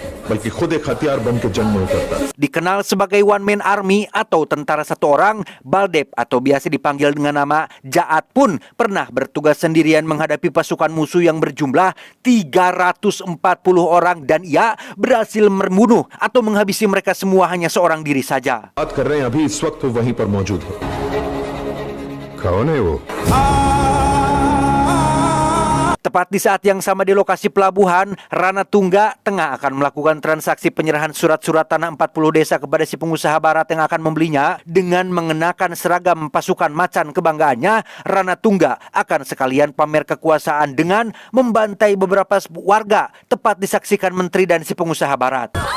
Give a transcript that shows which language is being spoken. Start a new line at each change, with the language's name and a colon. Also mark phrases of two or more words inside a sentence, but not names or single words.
Hindi: बल्कि खुद एक हथियार बन के जंग में उतरता।
Indonesian: Dikenal sebagai
English: one man army
Indonesian: atau tentara satu orang, Baldeb atau biasa dipanggil dengan nama Jaat pun pernah bertugas sendirian menghadapi pasukan musuh yang berjumlah 340 orang dan ia berhasil membunuh atau menghabisi mereka semua hanya seorang diri saja.
Hindi: बात कर रहे हैं अभी इस वक्त वो वहीं पर मौजूद है। कौन है वो?
Indonesian: Tepat di saat yang sama di lokasi pelabuhan, Rana Tungga tengah akan melakukan transaksi penyerahan surat-surat tanah 40 desa kepada si pengusaha barat yang akan membelinya. Dengan mengenakan seragam pasukan macan kebanggaannya, Rana Tungga akan sekalian pamer kekuasaan dengan membantai beberapa warga, tepat disaksikan menteri dan si pengusaha barat.